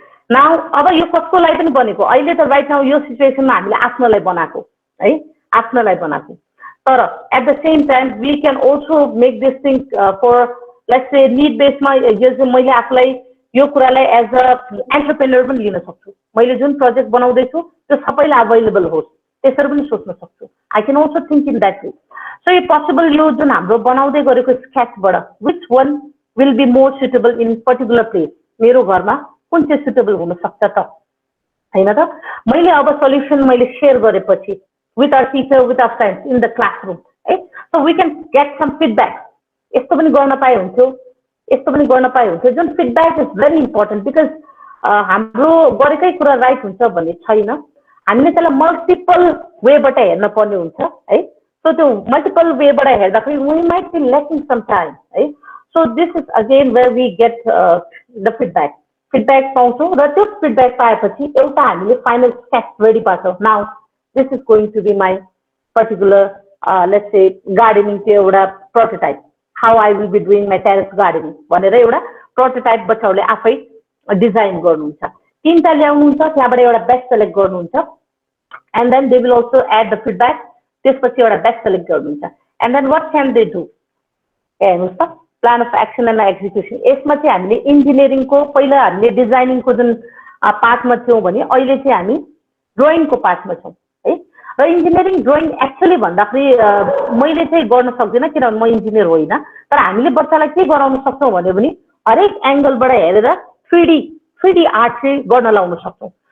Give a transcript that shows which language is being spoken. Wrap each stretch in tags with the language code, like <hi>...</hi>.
<ne>Now अब यो कसको लागि पनि बनेको, अहिले त राइट नाउ यो सिचुएसनमा हामीले आफ्नोलाई बनाएको है, आफ्नोलाई बनाएको. तर</ne> <en>at the same time we can also make this thing for</en> <ne>let's say need based मा यो चाहिँ मैले आफूलाई यो कुरालाई एज अ एन्टरप्रेन्योर पनि लिन सक्छु. मैले जुन प्रोजेक्ट बनाउँदै छु त्यो सबैलाई अवेलेबल होस् त्यसरी पनि सोच्न सक्छु.</ne> <en>I can also think in that way.</en> <ne>So यो पोसिबल यो जुन हाम्रो बनाउँदै गरेको स्केचबाट</ne> <en>which one will be more suitable in particular place,</en> <ne>मेरो घरमा कुन चाहिँ सुटेबल हुन सक्छ त हैन त. मैले अब सल्युसन मैले सेयर गरेपछि</ne> <en>with our teacher, with our friends in the classroom, right? So we can get some feedback.</en> <ne>यस्तो पनि गर्न पाए हुन्थ्यो, यस्तो पनि गर्न पाए हुन्थ्यो. जुन</ne> <en>feedback is very important because</en> <ne>हाम्रो गरेकै कुरा राइट हुन्छ भन्ने छैन. हामीले त्यसलाई मल्टिपल वेबाट हेर्न पर्ने हुन्छ है. सो त्यो मल्टिपल वेबाट हेर्दाखेरि</ne> <en>we might be lacking some time, है. So this is again where we get the feedback.</en> <ne>Feedback पाउँछौँ र त्यो feedback पाएपछि एउटा हामीले final sketch ready पार्छौँ. Now this is going to be my particular let's say gardening को एउटा prototype,</ne> <en>how I will be doing my terrace gardening</en> <ne>भनेर एउटा prototype बच्चाहरूले आफै डिजाइन गर्नुहुन्छ. 3टा ल्याउनुहुन्छ, त्यहाँबाट एउटा बेस्ट सेलेक्ट गर्नुहुन्छ</ne> <en>and then they will also add the feedback.</en> <ne>त्यसपछि एउटा बेस्ट सेलेक्ट गर्नुहुन्छ</ne> <en>and then what can they do?</en> <ne>हेर्नुस् त, plan of action and execution. यसमा चाहिँ हामीले इन्जिनियरिङको पहिला हामीले डिजाइनिङको जुन पार्टमा थियौँ भने अहिले चाहिँ हामी ड्रइङको पार्टमा छौँ है. र इन्जिनियरिङ ड्रइङ एक्चुअली भन्दाखेरि मैले चाहिँ गर्न सक्दिनँ किनभने म इन्जिनियर होइन, तर हामीले बच्चालाई के गराउन सक्छौँ भन्यो भने हरेक एङ्गलबाट हेरेर 3D आर्ट चाहिँ गर्न लाउन सक्छौँ.</ne>